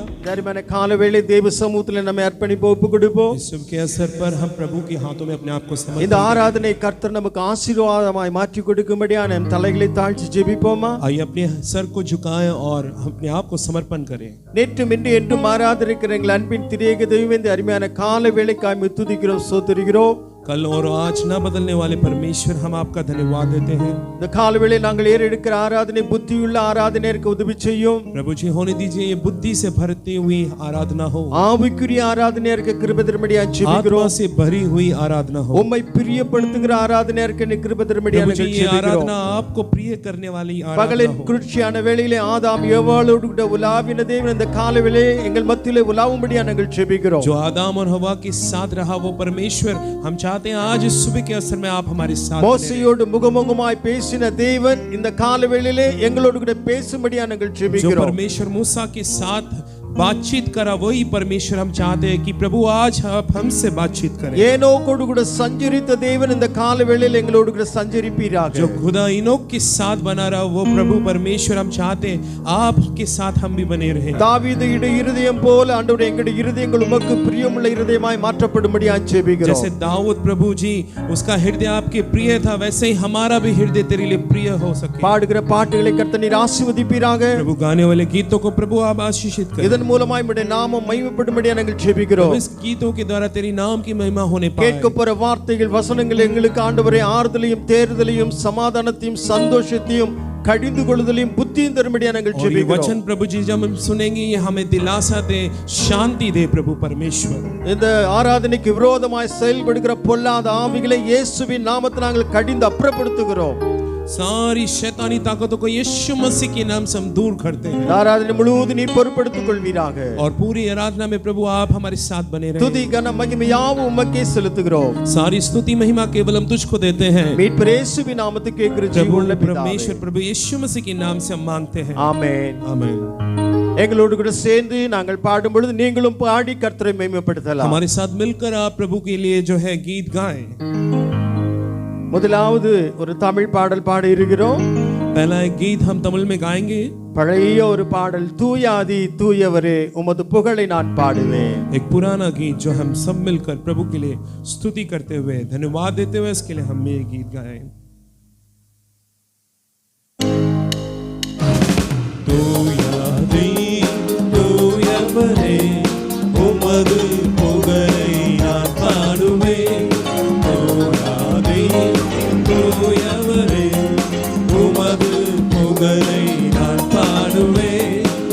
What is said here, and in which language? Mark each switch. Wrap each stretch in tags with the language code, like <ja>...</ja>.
<ta>அருமையான காலவேளை தேவ சமூகத்தில் நம்மை அர்ப்பணிப்போம், ஒப்பு கொடுப்போம்.</ta> <hi>इस शुभ के अवसर पर हम प्रभु के हाथों में अपने आप को समर्पित</hi> <ta>இந்த ஆராதனை கர்த்தர் நமக்கு ஆசீர்வாதமாய் மாற்றி கொடுக்கும்படியாக நம் தலைகளை தாழ்த்தி ஜெபிப்போமா?</ta> <hi>आइए अपने सर को झुकाएं और अपने आप को समर्पण करें.</hi> <ta>நேற்றும் இன்று என்றும் மாறாதிருக்கிற எங்கள் அன்பின் திரியேக தெய்வமே, இந்த அருமையான காலவேளைக்காய் துதிக்கிறோம், ஸ்தோத்திரிக்கிறோம்.</ta> <hi>कल और आज न बदलने वाले परमेश्वर, हम आपका धन्यवाद देते हैं.</hi> <ta>இந்த காலவேளை நாங்கள் ஏறெடுக்கிற ஆராதனை புத்தியுள்ள ஆராதனைக்கு உதவி செய்யும்.</ta> <hi>प्रभु जी, होने दीजिए ये बुद्धि से भरती हुई आराधना हो,</hi> <ta>ஆவிக்குரிய ஆராதனைக்கு கிருபை தரும்படியாக ஜெபிக்கிறோம்.</ta> <hi>आत्मा से भरी हुई आराधना हो.</hi> <ta>உம்மை பிரியப்படுத்துகிற ஆராதனைக்கு கிருபை தரும்படியாக</ta> <hi>प्रभु जी, ये आराधना आपको प्रिय करने वाली आराधना</hi> <ta>பகலின்</ta> <hi>हो.</hi> <ta>குளிர்ச்சியான வேளையிலே ஆதாம் ஏவாளோடு கூட உலாவின தேவன் இந்த காலவேளை எங்கள் மத்தியிலே உலாவும்படியாக நாங்கள் ஜெபிக்கிறோம்.</ta> <hi>जो आदम और हवा के साथ रहा वो परमेश्वर, हम चाहते हैं आज इस सुबह के अवसर में आप हमारे साथ</hi> <ta>மோசேயோடு முகமுகமாய் பேசின தேவன் இந்த காலவேளையிலே எங்களோடு கூட பேசும்படியாக நாங்கள்</ta> <hi>जो</hi> <ta>ஜெபிக்கிறோம்.</ta> <hi>परमेश्वर मूसा के साथ बातचीत करा, वही परमेश्वर हम चाहते हैं कि प्रभु आज आप हमसे बातचीत करें.</hi> <ta>ஏனோக்கோடு கூட சஞ்சரித்த தேவன் இந்த காலவேளையிலே எங்களோடு கூட சஞ்சரிப்பீராக.</ta> <hi>जो खुदा इनोक के साथ बना रहा वो प्रभु परमेश्वर, हम चाहते हैं आपके साथ हम भी बने रहें.</hi> <ta>தாவீதுடைய இருதயம் போல ஆண்டவரே எங்களுடைய இருதயங்கள் உமக்கு பிரியமுள்ள இருதயமாய் மாற்றப்படும்படியாக ஜெபிக்கிறோம்.</ta> <hi>जैसे दाऊद प्रभु जी, उसका हृदय आपके प्रिय था, वैसे ही हमारा भी हृदय तेरे लिए प्रिय हो सके.</hi> <ta>பாடுகிற பாட்டுகளை கர்த்தர் நீர் ஆசீர்வதிப்பீராக.</ta> <hi>प्रभु गाने वाले गीतों को प्रभु आप आशीषित करें.</hi> <ta>இதன் மூலமாய் உம்முடைய நாமம் மகிமைப்படும்படியாக நாங்கள் ஜெபிக்கிறோம்.</ta> <hi>इस गीतों के द्वारा तेरी नाम की महिमा होने पाए.</hi> <ta>கேட்க போற வார்த்தைகள் வசனங்கள் எங்களுக்கு ஆண்டவரே ஆறுதலையும் தேறுதலையும் சமாதானத்தையும் சந்தோஷத்தையும் கடிந்து கொள்ளுதலையும் புத்தியும் தரும்படியாக நாங்கள்</ta> <hi>और ये</hi> <ta>ஜெபிக்கிறோம்.</ta> <hi>वचन प्रभु जी जब हम सुनेंगे, ये हमें दिलासा दे, शांति दे प्रभु परमेश्वर.</hi> <ta>இந்த ஆராதனைக்கு விரோதமாய் செயல்படுகிற பொல்லாத ஆவிகளை இயேசுவின் நாமத்தில் நாங்கள் கடிந்து அப்புறப்படுத்துகிறோம்.</ta> <hi>सारी शैतानी ताकतों को यीशु मसीह के नाम से हम दूर करते हैं.</hi> <ta>ஆராதனை முழுவதும் நீ பொறுப்படுத்திக் கொள்வீராக.</ta> <hi>और पूरी आराधना में प्रभु आप हमारे साथ बने रहें.</hi> <ta>துதி கன மகிமை யாவும் உமக்கே செலுத்துகிறோம்.</ta> <hi>सारी स्तुति महिमा केवल हम तुझको देते हैं.</hi> <ta>மீட்பர் இயேசுவின் நாமத்தில் கேட்கிற</ta> <hi>प्रभु</hi> <ta>ஜீவனுள்ள பிதாவே.</ta> <hi>परमेश्वर, प्रभु यीशु मसीह के नाम से हम मांगते हैं.</hi> <ta>ஆமென்.</ta> <hi>आमीन.</hi> <ta>எங்களோடு கூட சேர்ந்து நாங்கள் பாடும் பொழுது நீங்களும் பாடி கர்த்தரை மகிமைப்படுத்தலாம்.</ta> <hi>हमारे साथ मिलकर आप प्रभु के लिए जो है गीत गाएं.</hi> <ta>முதலாவது ஒரு தமிழ் பாடல் பாட இருக்கிறோம்.</ta> <hi>पहला एक गीत हम तमिल में गाएंगे.</hi> <ta>பழைய ஒரு பாடல், தூயாதி தூயவரே உமது புகழை நான் பாடுவேன்.</ta> <hi>एक पुराना गीत जो हम सब मिलकर प्रभु के लिए स्तुति करते हुए, धन्यवाद देते हुए, इसके लिए हम ये गीत गाएं.</hi> <ta>तूयादी तूयवरे उमது புகழை நான் பாடுவேன். तूयादी தூயவரே உமது புகழை நான் பாடுவேன்.</ta>